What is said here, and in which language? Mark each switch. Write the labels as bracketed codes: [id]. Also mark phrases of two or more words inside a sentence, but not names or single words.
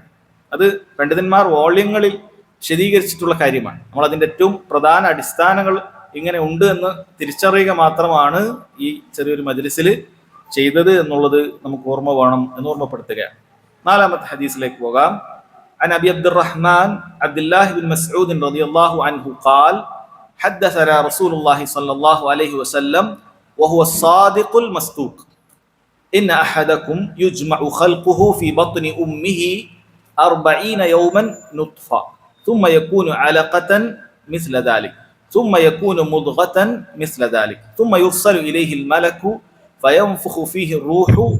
[ml] അത് പണ്ഡിതന്മാർ വോള്യങ്ങളിൽ വിശദീകരിച്ചിട്ടുള്ള കാര്യമാണ്. നമ്മൾ അതിന്റെ ഏറ്റവും പ്രധാന അടിസ്ഥാനങ്ങൾ ഇങ്ങനെ ഉണ്ട് എന്ന് തിരിച്ചറിയുക മാത്രമാണ് ഈ ചെറിയൊരു മജ്‌ലിസിൽ ചെയ്തത് എന്നുള്ളത് നമുക്ക് ഓർമ്മ വേണം എന്ന് ഓർമ്മപ്പെടുത്തുകയാണ്. നാലാമത്തെ ഹദീസിലേക്ക് പോകാം. [ar] عن أبي عبد الرحمن عبد الله بن مسعود رضي الله عنه قال حدثنا رسول الله صلى الله عليه وسلم وهو الصادق المصدوق إن أحدكم يجمع خلقه في بطن أمه 40 يوما نطفة ثم يكون علقة مثل ذلك ثم يكون مضغة مثل ذلك ثم يرسل إليه الملك فينفخ فيه الروح